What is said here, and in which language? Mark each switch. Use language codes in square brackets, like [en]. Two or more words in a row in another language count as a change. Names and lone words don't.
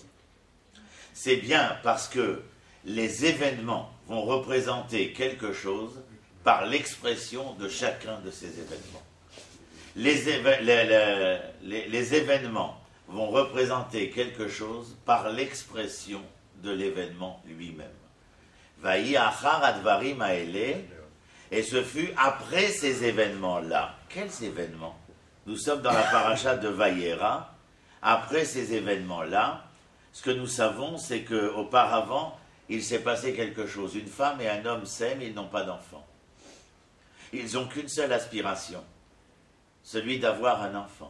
[fr] C'est bien parce que les événements vont représenter quelque chose par l'expression de chacun de ces événements. Les événements vont représenter quelque chose par l'expression de l'événement lui-même. [he] ויהי אחר הדברים האלה, [fr] et ce fut après ces événements-là. Quels événements? Nous sommes dans la paracha de Vaïera. Après ces événements-là, ce que nous savons, c'est qu'auparavant, il s'est passé quelque chose. Une femme et un homme s'aiment, ils n'ont pas d'enfant. Ils n'ont qu'une seule aspiration, celui d'avoir un enfant.